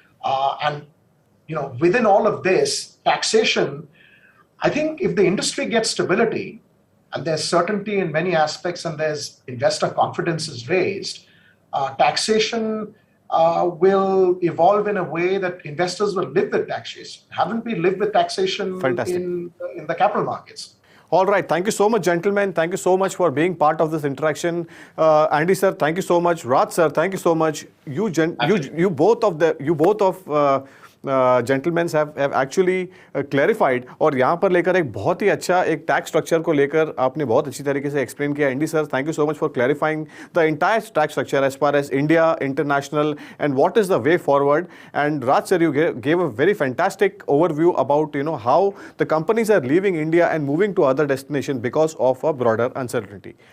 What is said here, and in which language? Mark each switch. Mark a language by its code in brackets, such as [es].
[en] And within all of this, taxation, I think if the industry gets stability and there's certainty in many aspects and there's investor confidence is raised, taxation will evolve in a way that investors will live with taxation. Haven't we lived with taxation in the capital markets? All right. Thank you so much, gentlemen. Thank you so much for being part of this interaction. Andy sir, thank you so much. Raj sir, thank you so much. You both of gentlemen have actually clarified [hi] और यहाँ पर लेकर एक बहुत ही अच्छा एक tax structure को लेकर आपने बहुत अच्छी तरीके से explain किया. [en] Andy sir, thank you so much for clarifying the entire tax structure as far as India, international, and what is the way forward. And Raj sir, you gave a very fantastic overview about how the companies are leaving India and moving to other destinations because of a broader uncertainty.